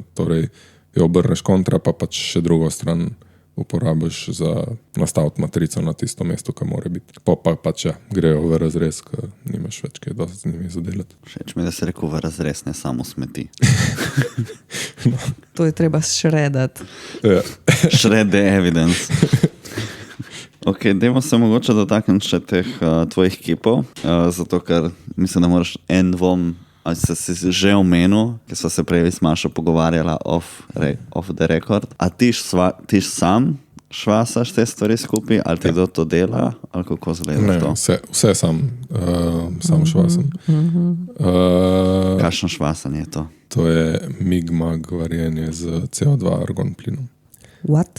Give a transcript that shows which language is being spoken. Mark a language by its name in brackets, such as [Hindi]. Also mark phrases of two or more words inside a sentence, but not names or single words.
[Slovenian] Torej, jo obrneš kontra, pa pač še drugo stran uporabiš za nastaviti matrico na tisto mesto, ki mora biti. Pa pač ja, grejo v razrez, ker nimaš več kaj dosti z njimi zadelati. Všeč mi, da se rekel v razrez, ne samo smeti. To je treba šredati. Ja. [English] Shred the evidence. [Slovenian] Ok, dajmo se mogoče dotakniti še teh tvojih kipov, zato ker mislim, da moraš en dvom, ali si že omenil, ki so se prej s Mašo pogovarjala [English] off the record. [Slovenian] A ti sam švasaš te stvari skupaj, ali ti kdo to dela, ali kako zgleda to? Vse sam švasam. Kakšno švasanje je to? To je mig-mag varjenje z CO2 argon plinom. [English] What?